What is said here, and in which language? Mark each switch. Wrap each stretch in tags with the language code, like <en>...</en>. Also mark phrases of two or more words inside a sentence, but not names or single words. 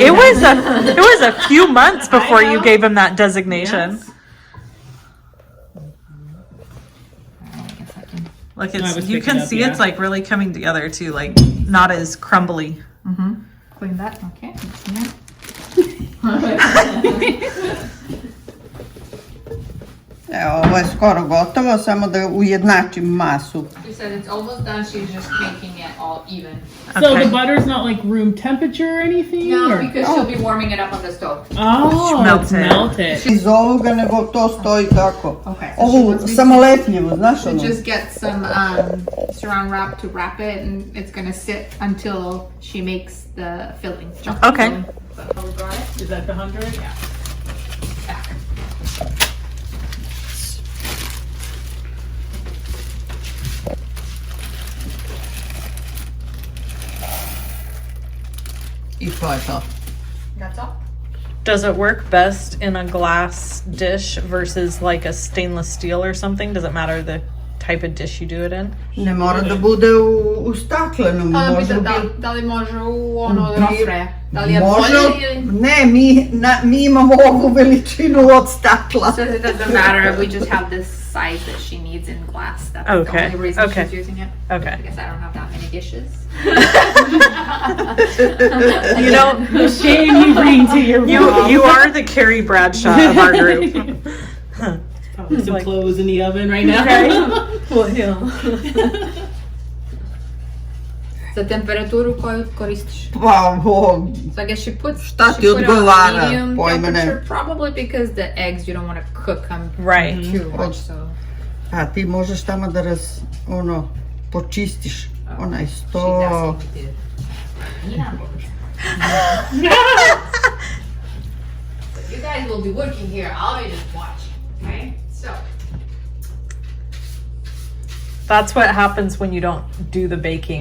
<en>It was a few months before you know. gave him that designation. Yes. Like I it's was you picking can up, see yeah. it's like really coming together too, like not as crumbly. Clean that. Okay. Yeah.</en> <sr>Evo, ovo je skoro gotovo, samo da ujednačim masu.</sr> <en>She said it's almost done. She's just making it all even. So Okay. the butter's not like room temperature or anything? No, or? because she'll be warming it up on the stove. Oh, Melt it's it. melted.</en> <sr>Iz ovoga nego to stoji tako.</sr> <en>Okay, so she</en> <sr>Ovo</sr> <en>wants me</en> <sr>samo lepljivo, znaš</sr> <en>to</en> <sr>ono?</sr> <en>just get some saran wrap to wrap it, and it's gonna sit until she makes the filling. chocolate Okay. filling. So we got it. Is that the 100? Yeah. Back.</en> <sr>I to je to.</sr> <en>That's all. Does it work best in a glass dish versus like a stainless steel or something? Does it matter the type of dish you do it in?</en> <sr>Ne mora da bude u staklenom, može u Da li može u ono rofre? Da li je Može, bolje ili... ne, mi imamo ovu veličinu od stakla.</sr> <en>So it doesn't matter. We just have this size that she needs in glass. That's the Okay, only reason okay. she's using it. Okay. I guess I don't have that many dishes. You know, The shame you bring to your mom. you are the Carrie Bradshaw of our group. Probably some clothes in the oven right now. Well, yeah.</en> <sr>Za temperaturu koju koristiš? Pa, ovo,</sr> <en>So I guess she puts</en> <sr>Šta</sr> <en>she</en> <sr>ti</sr> <en>put it on</en> <sr>odgovara?</sr> <en>medium</en> <sr>Pojma ne.</sr> <en>temperature, probably because the eggs you don't want to cook them Right. too much. So</en> <sr>a ti možeš tamo da počistiš onaj</sr> <en>she's</en> <sr>sto.</sr> <en>asking me to. Yeah. So you guys will be working here. I'll be just watching. Okay. So That's what happens when you don't do the baking.</en>